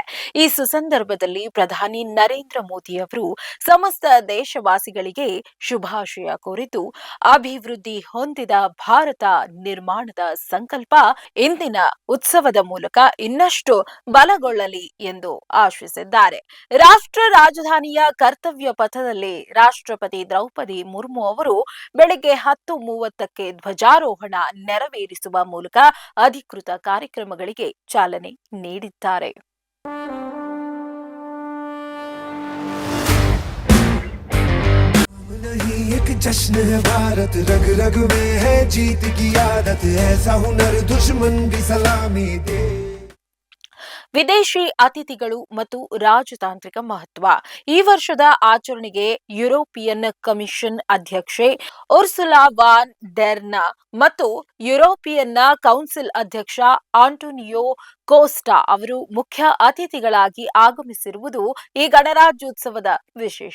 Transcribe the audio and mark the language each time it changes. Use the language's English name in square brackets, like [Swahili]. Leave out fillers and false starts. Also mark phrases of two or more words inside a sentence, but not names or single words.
[Kannada] ಈ ಸುಸಂದರ್ಭದಲ್ಲಿ ಪ್ರಧಾನಿ ನರೇಂದ್ರ ಮೋದಿ ಅವರು ಸಮಸ್ತ ದೇಶವಾಸಿಗಳಿಗೆ ಶುಭಾಶಯ ಕೋರಿದ್ದು, ಅಭಿವೃದ್ಧಿ ಹೊಂದಿದ ಭಾರತ ನಿರ್ಮಾಣದ ಸಂಕಲ್ಪ ಇಂದಿನ ಉತ್ಸವದ ಮೂಲಕ ಇನ್ನಷ್ಟು ಬಲಗೊಳ್ಳಲಿ ಎಂದು ಆಶಿಸಿದ್ದಾರೆ. ರಾಷ್ಟ್ರ ರಾಜಧಾನಿಯ ಕರ್ತವ್ಯ ಪಥದಲ್ಲಿ ರಾಷ್ಟ್ರಪತಿ ದ್ರೌಪದಿ ಮುರ್ಮು ಅವರು ಬೆಳಗ್ಗೆ 10:30ಕ್ಕೆ ಧ್ವಜಾರೋಹಣ ನೆರವೇರಿಸುವ ಮೂಲಕ ಅಧಿಕೃತ ಕಾರ್ಯಕ್ರಮಗಳಿಗೆ ಚಾಲನೆ ನೀಡಿದ್ದಾರೆ. [Hindi] एक जश्न है भारत, रग रग में है जीत की आदत, ऐसा हुनर दुश्मन भी सलामी दे. [Kannada] ವಿದೇಶಿ ಅತಿಥಿಗಳು ಮತ್ತು ರಾಜತಾಂತ್ರಿಕ ಮಹತ್ವ. ಈ ವರ್ಷದ ಆಚರಣೆಗೆ ಯುರೋಪಿಯನ್ ಕಮಿಷನ್ ಅಧ್ಯಕ್ಷೆ ಉರ್ಸುಲಾ ವಾನ್ ಡೆರ್ ಮತ್ತು ಯುರೋಪಿಯನ್ ಕೌನ್ಸಿಲ್ ಅಧ್ಯಕ್ಷ ಆಂಟೋನಿಯೋ ಕೋಸ್ಟಾ ಅವರು ಮುಖ್ಯ ಅತಿಥಿಗಳಾಗಿ ಆಗಮಿಸಿರುವುದು ಈ ಗಣರಾಜ್ಯೋತ್ಸವದ ವಿಶೇಷ.